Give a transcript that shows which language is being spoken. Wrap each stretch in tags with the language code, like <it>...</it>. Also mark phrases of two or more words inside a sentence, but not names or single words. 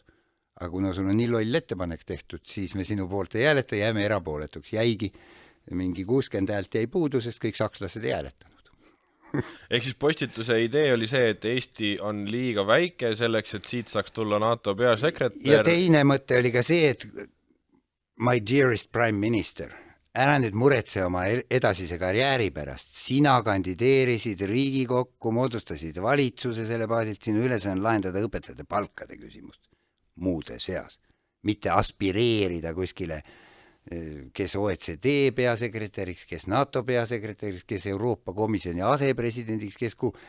<et>Aga kuna sul on nii loll ettepanek tehtud, siis me sinu poolt ei hääleta, jääme erapooletuks. Jäigi mingi 60 häält jäi puudu, sest kõik sakslased ei hääletanud. Ehk siis postituse idee oli see, et Eesti on liiga väike selleks, et siit saaks tulla NATO peasekretär. Ja teine mõte oli ka see, et</et> <en>my dearest prime minister,</en> <et>ära nüüd muretse oma edasise karjääri pärast. Sina kandideerisid Riigikokku, moodustasid valitsuse selle baasilt, sinu ülesanne on lahendada õpetajate palkade küsimust. Muude seas, mitte aspireerida kuskile, kes OECD peasekretäriks, kes NATO peasekretäriks, kes Euroopa Komisjoni asepresidendiks, kes</et>